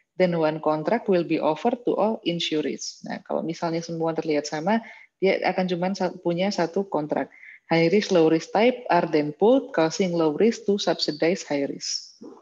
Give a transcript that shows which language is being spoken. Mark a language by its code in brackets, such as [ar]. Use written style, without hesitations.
[en] then one contract will be offered to all insurees. [id] Nah, kalau misalnya semua terlihat sama, dia akan cuma punya satu kontrak. [en] High risk, low risk type are then pooled, causing low risk to subsidize high risk.